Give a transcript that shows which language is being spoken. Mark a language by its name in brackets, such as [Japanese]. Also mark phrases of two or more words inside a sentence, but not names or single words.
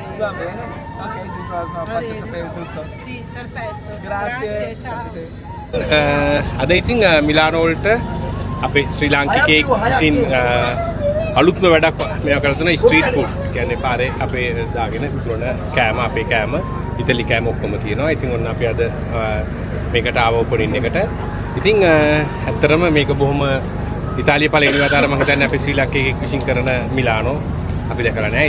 [Italian] Va bene? Ok, ti faccio sapere tutto. Sì, perfetto. Grazie. Ciao. [Sinhala] අද ඉතින් මිලානෝ වලට අපේ ශ්‍රී ලාංකිකයෙක් විසින් අලුත්ම වැඩක් මේවා කරලා තියෙනවා [English] street food. [Sinhala] කියන්නේ පාරේ අපේ දාගෙන විකුණන කෑම අපේ කෑම ඉතාලි කෑම ඔක්කොම තියෙනවා. ඉතින් ඔන්න අපි අද මේකට ආව ඕපනින් එකට. ඉතින් ඇත්තටම මේක බොහොම ඉතාලිය පළවෙනි වතාවට මම හිතන්නේ අපේ ශ්‍රී ලාංකිකයෙක් විසින් කරන මිලානෝ අපි දැකලා නැහැ.